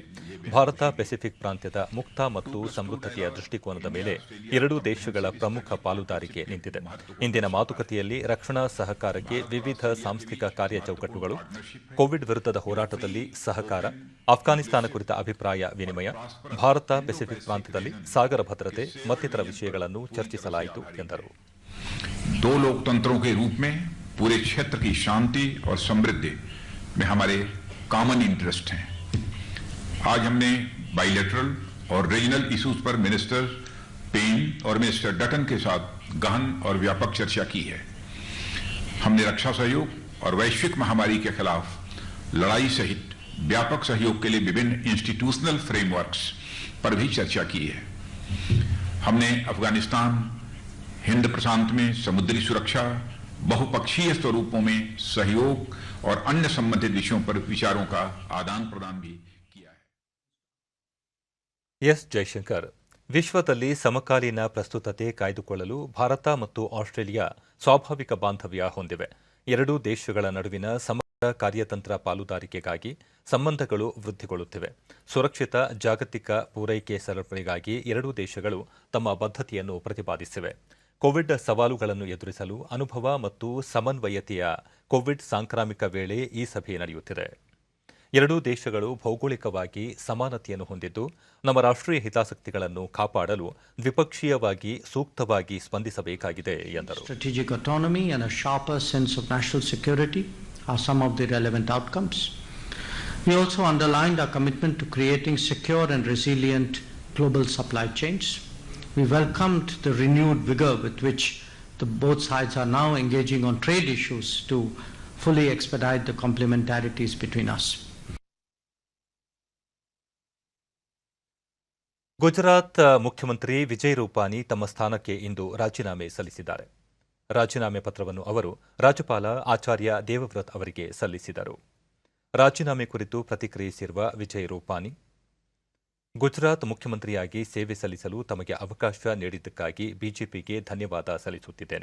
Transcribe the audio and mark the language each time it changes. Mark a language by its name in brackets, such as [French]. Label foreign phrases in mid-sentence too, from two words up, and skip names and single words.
[Kannada] ಭಾರತ ಪೆಸಿಫಿಕ್ ಪ್ರಾಂತ್ಯದ ಮುಕ್ತ ಮತ್ತು ಸಮೃದ್ಧತೆಯ ದೃಷ್ಟಿಕೋನದ ಮೇಲೆ ಎರಡೂ ದೇಶಗಳ ಪ್ರಮುಖ ಪಾಲುದಾರಿಕೆ ನಿಂತಿದೆ. ಇಂದಿನ ಮಾತುಕತೆಯಲ್ಲಿ ರಕ್ಷಣಾ ಸಹಕಾರಕ್ಕೆ ವಿವಿಧ ಸಾಂಸ್ಥಿಕ ಕಾರ್ಯಚೌಕಟ್ಟುಗಳು, ಕೋವಿಡ್ ವಿರುದ್ಧದ ಹೋರಾಟದಲ್ಲಿ ಸಹಕಾರ, ಅಫ್ಘಾನಿಸ್ತಾನ ಕುರಿತ ಅಭಿಪ್ರಾಯ ವಿನಿಮಯ, ಭಾರತ ಪೆಸಿಫಿಕ್ ಪ್ರಾಂತ್ಯದಲ್ಲಿ ಸಾಗರ ಭದ್ರತೆ ಮತ್ತಿತರ ವಿಷಯಗಳನ್ನು ಚರ್ಚಿಸಲಾಯಿತು ಎಂದರು. [Hindi] दो लोकतंत्रों के रूप में पूरे क्षेत्र की शांति और समृद्धि में हमारे [English] common interest [Hindi] हैं. आज हमने बाइलेटरल और [English] regional issues [Hindi] पर मिनिस्टर पेन और मिनिस्टर डटन के साथ गहन और व्यापक चर्चा की है. हमने रक्षा सहयोग और वैश्विक महामारी के खिलाफ लड़ाई सहित व्यापक सहयोग के लिए विभिन्न [English] institutional frameworks [Hindi] पर भी चर्चा की है. हमने अफगानिस्तान, हिंद प्रशांत में समुद्री सुरक्षा, बहुपक्षीय स्वरूपों में सहयोग और अन्य संबंधित विषयों पर विचारों का आदान प्रदान भी किया है. [Kannada] ಎಸ್ ಜೈಶಂಕರ್, ವಿಶ್ವದಲ್ಲಿ ಸಮಕಾಲೀನ ಪ್ರಸ್ತುತತೆ ಕಾಯ್ದುಕೊಳ್ಳಲು ಭಾರತ ಮತ್ತು ಆಸ್ಟ್ರೇಲಿಯಾ ಸ್ವಾಭಾವಿಕ ಬಾಂಧವ್ಯ ಹೊಂದಿವೆ. ಎರಡೂ ದೇಶಗಳ ನಡುವಿನ ಸಮಗ್ರ ಕಾರ್ಯತಂತ್ರ ಪಾಲುದಾರಿಕೆಗಾಗಿ ಸಂಬಂಧಗಳು ವೃದ್ಧಿಗೊಳ್ಳುತ್ತಿವೆ. ಸುರಕ್ಷಿತ ಜಾಗತಿಕ ಪೂರೈಕೆ ಸರಪಳಿಗಾಗಿ ಎರಡೂ ದೇಶಗಳು ತಮ್ಮ ಬದ್ಧತೆಯನ್ನು ಪ್ರತಿಪಾದಿಸಿವೆ. ಕೋವಿಡ್ ಸವಾಲುಗಳನ್ನು ಎದುರಿಸಲು ಅನುಭವ ಮತ್ತು ಸಮನ್ವಯತೆಯ ಕೋವಿಡ್ ಸಾಂಕ್ರಾಮಿಕ ವೇಳೆ ಈ ಸಭೆ ನಡೆಯುತ್ತಿದೆ. ಎರಡೂ ದೇಶಗಳು ಭೌಗೋಳಿಕವಾಗಿ ಸಮಾನತೆಯನ್ನು ಹೊಂದಿದ್ದು, ನಮ್ಮ ರಾಷ್ಟ್ರೀಯ ಹಿತಾಸಕ್ತಿಗಳನ್ನು ಕಾಪಾಡಲು ದ್ವಿಪಕ್ಷೀಯವಾಗಿ ಸೂಕ್ತವಾಗಿ ಸ್ಪಂದಿಸಬೇಕಾಗಿದೆ ಎಂದರು. [English] Strategic autonomy and a sharper sense of national security are some of the relevant outcomes. We also underlined our commitment to creating secure and resilient global supply chains. We welcomed the renewed vigor with which both sides are now engaging on trade issues to fully expedite the complementarities between us. [Kannada] ಗುಜರಾತ್ ಮುಖ್ಯಮಂತ್ರಿ ವಿಜಯ್ ರೂಪಾನಿ ತಮ್ಮ ಸ್ಥಾನಕ್ಕೆ ಇಂದು ರಾಜೀನಾಮೆ ಸಲ್ಲಿಸಿದ್ದಾರೆ. ರಾಜೀನಾಮೆ ಪತ್ರವನ್ನು ಅವರು ರಾಜ್ಯಪಾಲ ಆಚಾರ್ಯ ದೇವವ್ರತ್ ಅವರಿಗೆ ಸಲ್ಲಿಸಿದರು. ರಾಜೀನಾಮೆ ಕುರಿತು ಪ್ರತಿಕ್ರಿಯಿಸಿರುವ ವಿಜಯ್ ರೂಪಾನಿ, ಗುಜರಾತ್ ಮುಖ್ಯಮಂತ್ರಿಯಾಗಿ ಸೇವೆ ಸಲ್ಲಿಸಲು ತಮಗೆ ಅವಕಾಶ ನೀಡಿದ್ದಕ್ಕಾಗಿ ಬಿಜೆಪಿಗೆ ಧನ್ಯವಾದ ಸಲ್ಲಿಸುತ್ತಿದ್ದೇನೆ.